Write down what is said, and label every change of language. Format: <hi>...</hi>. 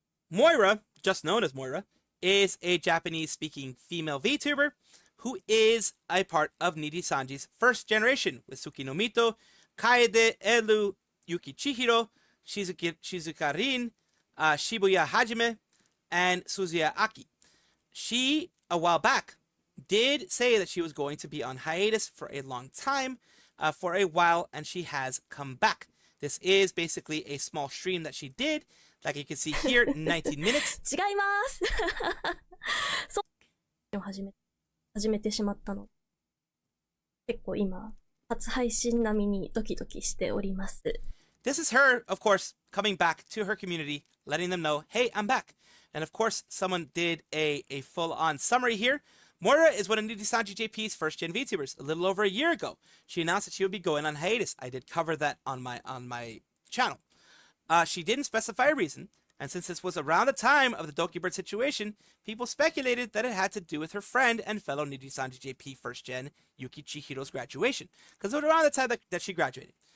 <en>Moira, just known as Moira, is a Japanese-speaking female VTuber who is a part of Nijisanji's first generation with Suki no Mito, Kaede, Elu, Yuki Chihiro, Shizuka Rin, Shibuya Hajime, and Suzuya Aki. She, a while back, did say that she was going to be on hiatus for a long time, for a while, and she has come back. This is basically a small stream that she did. Like you can see here, 19 minutes.</en> <ja>違いますそう始めてしまったの結構今初配信並みにドキドキしております</ja> <en>This is her, of course, coming back to her community, letting them know, hey, I'm back. And of course, someone did a full-on summary here. Moira is one of Nijisanji JP's first-gen VTubers. A little over a year ago, she announced that she would be going on hiatus. I did cover that on my channel. She didn't specify a reason, and since this was around the time of the Doki Bird situation, people speculated that it had to do with her friend and fellow Nijisanji JP first-gen Yuki Chihiro's graduation, because it was around the time that she graduated.</en>